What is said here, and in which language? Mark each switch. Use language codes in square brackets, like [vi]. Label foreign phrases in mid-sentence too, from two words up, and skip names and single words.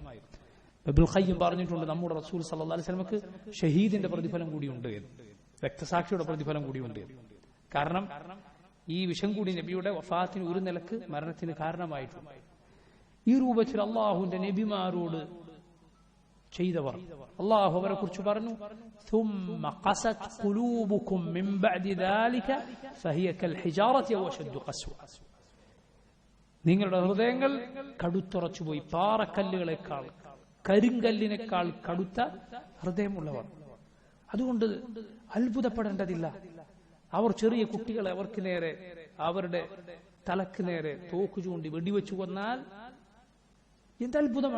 [ml] ഇബ്നുൽ ഖയ്യിം പറഞ്ഞിട്ടുണ്ട്, നമ്മുടെ റസൂൽ [ar] صلى الله عليه وسلم [ml] ഷഹീദിന്റെ പ്രതിഫലം കൂടിയുണ്ട് എന്ന്, രക്തസാക്ഷിയുടെ പ്രതിഫലം കൂടിയുണ്ട് എന്ന്. കാരണം ഈ വിഷം കൂടി നബിയുടെ വഫാത്തിന് ഒരു നിലക്ക് മരണത്തിന് കാരണമായിട്ടുണ്ട്. ഈ രൂപത്തിൽ അള്ളാഹുവിന്റെ നബിമാരോട് ചെയ്തവർ അള്ളാഹു അവരെ കുറിച്ച് പറഞ്ഞു, [ar] ثم قست قلوبكم من بعد ذلك فهي كالحجارة أو أشد قسوة. [ml] നിങ്ങളുടെ ഹൃദയങ്ങൾ കടുത്തുറച്ചുപോയി, പാറക്കല്ലുകളെക്കാൾ കരിങ്കല്ലിനേക്കാൾ കടുത്ത ഹൃദയമുള്ളവർ. അതുകൊണ്ട് അത്ഭുതപ്പെടേണ്ടതില്ല. അവർ ചെറിയ കുട്ടികളെ അവർക്ക് നേരെ, അവരുടെ തലക്ക് നേരെ തോക്ക് ചൂണ്ടി വെടിവെച്ചു കൊന്നാൽ എന്തത്ഭുതമാണ്.